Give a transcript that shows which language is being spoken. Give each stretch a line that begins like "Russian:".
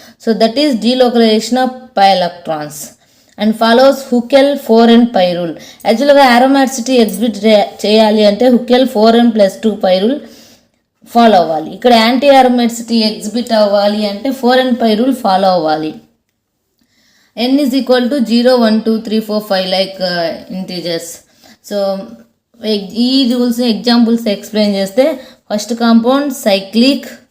English: So that is delocalization of pi electrons and follows Huckel 4n pi rule.
Telugu: యాక్చువల్గా అరోమాటిసిటీ exhibit చేయాలి అంటే Hückel 4n+2 పై rule follow అవ్వాలి. ఇక్కడ anti అరోమాటిసిటీ exhibit అవ్వాలి అంటే 4n పై రూల్ ఫాలో అవ్వాలి.
English: n is equal to 0, 1, 2, 3, 4, 5 like integers.
Telugu: So ఈ rules examples explain చేస్తే ఫస్ట్ కాంపౌండ్ సైక్లిక్.